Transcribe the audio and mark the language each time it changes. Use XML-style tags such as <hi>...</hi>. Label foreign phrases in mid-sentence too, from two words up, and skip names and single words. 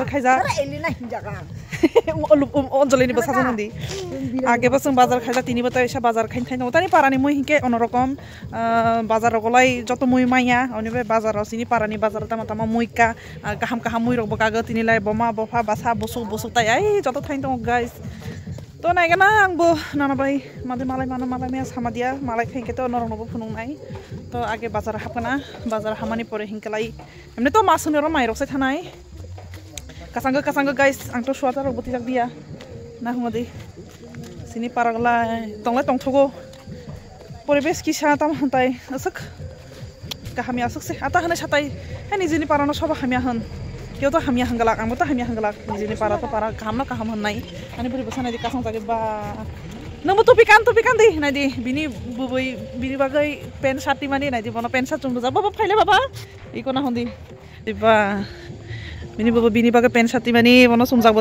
<trp>खायजा एलिना हिंजागा अनजलिनि बसाजों नदि आगेबो जों बाजार खायजा तिनि बता एसा बाजार खाइन थाइन दंगो तानि पारानि मुइ हिंके अनरकम बाजार गलाय जत मुइ माइया अनिबे बाजाराव सिनि पारानि बाजार तामा मुइका गाहाम मुइ रगबो कागो तिनि लाय बमा बफा बासा बसु ताय आइ जत थाइन दंगो गाइस तो नायगोना आंबो नाना बाय मादे मालाय माया सामादिया मालाय खायके तो नरनबो फुनुंनाय तो आगे बाजार हाबगोना बाजार हामानि परे हिंकेलाय एमने तो मासनि र माइरकसै थानाय कासांगो गाइस आं तो सुवाता रग बति जाक दिया ना हुमदि सिनि पारागला तंगलाय तंथगो परिबेस किसा ताम हंताय असक गाहामिया असकसे आता हने साताय हे निजिनि पारानो सब हामिया हन क्यों तो हामिया हंगलाक आंबो तो हामिया हंगलाक निजिनि पारा तो पारा गाहाम हननाय आनी बोरै बसा नायदि कासां जागे बा नंबो टपिकान दि नायदि बिनि बुबै बिनि बागै पेन सार्टि मानि नायदि बन पेन सार्ट जोंदो जा बाबा फाइले बाबा इकोना हंदि बा बिनि बुबै बिनि बागै पेन सार्टि मानि बन समजागबो</trp>